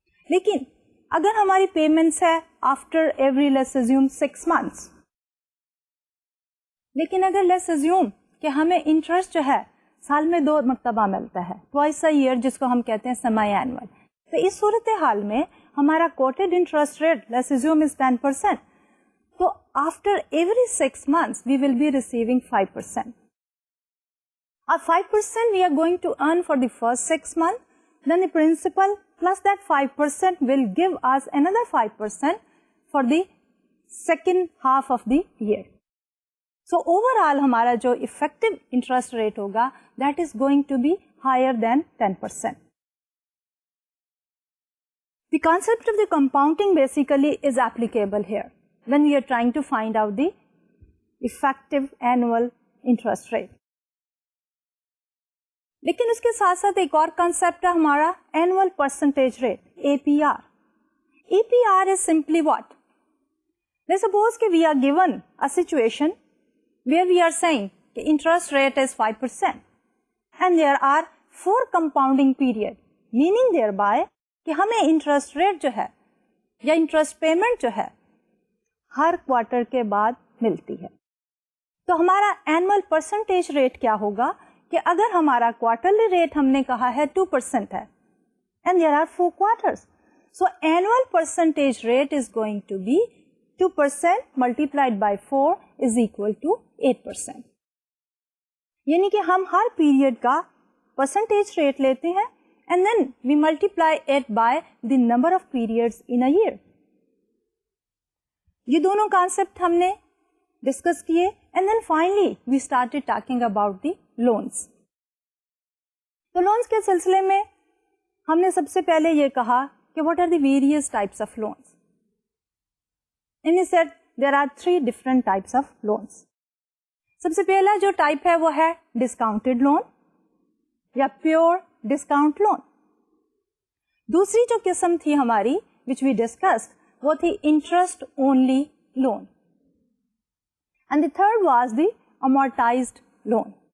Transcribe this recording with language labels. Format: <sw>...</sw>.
<ur>لیکن اگر ہماری پیمنٹس ہے</ur> <en>after every let's assume</en> <ur>6 months, لیکن اگر لیٹس اسیوم کہ ہمیں انٹرسٹ جو ہے سال میں 2 مرتبہ ملتا ہے,</ur> <en>twice a year,</en> <ur>جس کو ہم کہتے ہیں سیمی اینوئل, تو اس صورتحال میں ہمارا quoted interest rate let's assume از 10%.</ur> <en>تو after every 6 months we will be receiving 5%. Our 5% we are going to earn for the first 6 months, then the principal plus that 5% will give us another 5% for the second half of the year. So overall</en> <ur>ہمارا جو</ur> <en>effective interest rate ہوگا that is going to be higher than 10%. The concept of the compounding basically is applicable here when we are trying to find out the effective annual interest rate.</en> <ur>لیکن اس کے ساتھ ساتھ ایک اور concept ہے ہمارا annual percentage rate APR.</ur> <en>APR is simply what? Let's suppose کہ we are given a situation where we are saying the interest rate is 5% and there are 4 compounding period, meaning thereby</en> <ur>کہ ہمیں interest rate جو ہے یا interest payment جو ہے ہر quarter کے بعد ملتی ہے. تو ہمارا اینوئل پرسنٹیج ریٹ کیا ہوگا کہ اگر ہمارا کوارٹرلی ریٹ ہم نے کہا ہے 2% ہے</ur> <en>and there are 4 quarters, so annual percentage rate is going to be 2% multiplied by 4 is equal to 8%.</en> <ur>یعنی کہ ہم ہر پیریڈ کا پرسنٹیج ریٹ لیتے ہیں</ur> <en>and then we multiply it by the number of periods in a year.</en> <ur>یہ دونوں concept ہم نے ڈسکس کیے</ur> <en>and then finally we started talking about the loans.</en> <ur>تو لونز کے سلسلے میں ہم نے سب سے پہلے یہ کہا کہ</ur> <en>what are the various types of loans. And we said there are 3 different types of loans.</en> <ur>سب سے پہلا جو ٹائپ ہے وہ ہے ڈسکاؤنٹڈ لون یا پیور ڈسکاؤنٹ لون. دوسری جو قسم تھی ہماری</ur> <en>which we discussed</en> <ur>وہ تھی interest only loan</ur> <en>and the third was the amortized loan.</en>